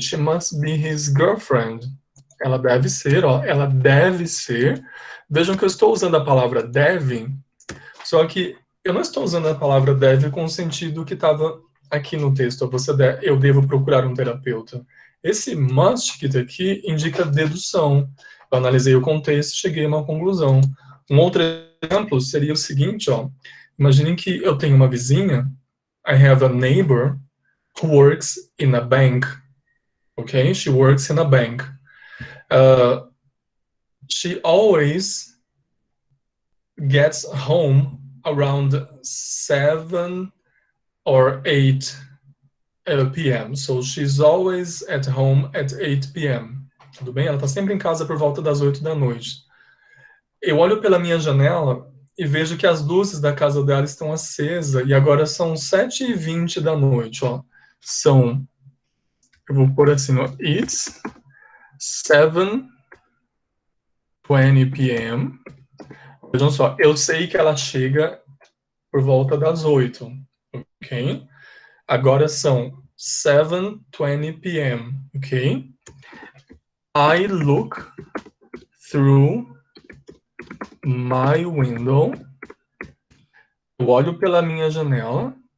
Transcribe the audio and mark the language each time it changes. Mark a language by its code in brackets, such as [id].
[en] She must be his girlfriend. [pt] Ela deve ser, ó. Ela deve ser. Vejam que eu estou usando a palavra deve, só que eu não estou usando a palavra deve com o sentido que estava aqui no texto. Eu devo procurar um terapeuta. Esse must que está aqui indica dedução. Eu analisei o contexto e cheguei a uma conclusão. Um outro exemplo seria o seguinte, ó. Imaginem que eu tenho uma vizinha. [en] I have a neighbor who works in a bank. Okay? She works in a bank. She always gets home around 7 or 8 p.m. So she's always at home at 8 p.m. [pt] Tudo bem? Ela está sempre em casa por volta das 8 da noite. Eu olho pela minha janela e vejo que as luzes da casa dela estão acesas e agora são 7h20 da noite. Ó. Eu vou pôr assim, ó, [en] it's 7:20 p.m. [pt] Vejam só, eu sei que ela chega por volta das 8, ok? Agora são 7:20 p.m., ok? [en] I look through my window. [pt] Eu olho pela minha janela.